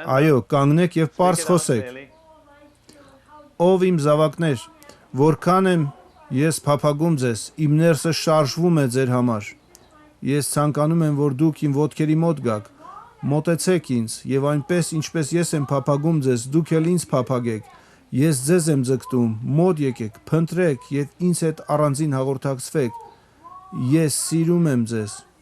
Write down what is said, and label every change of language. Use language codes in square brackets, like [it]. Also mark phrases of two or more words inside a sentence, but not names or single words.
[hy] Այո, [en] up, [hy] կանգնեք եւ [en] speak [hy] պարզ [en] it out [hy] խոսեք։ [en] clearly. [hy] Ով իմ զավակներ, որքան եմ ես փափագում ձեզ, իմ ներսը շարժվում է ձեր համար։ Ես ցանկանում եմ, որ դուք իմ ոտքերի մոտ գաք, մոտեցեք ինձ եւ այնպես ինչպես ես եմ փափագում ձեզ, դուք էլ ինձ փափագեք։ Ես ձեզ եմ ձգտում, մոտ եկեք, փնտրեք եւ ինձ հետ առանձին հաղորդակցվեք։ Ես սիրում եմ ձեզ։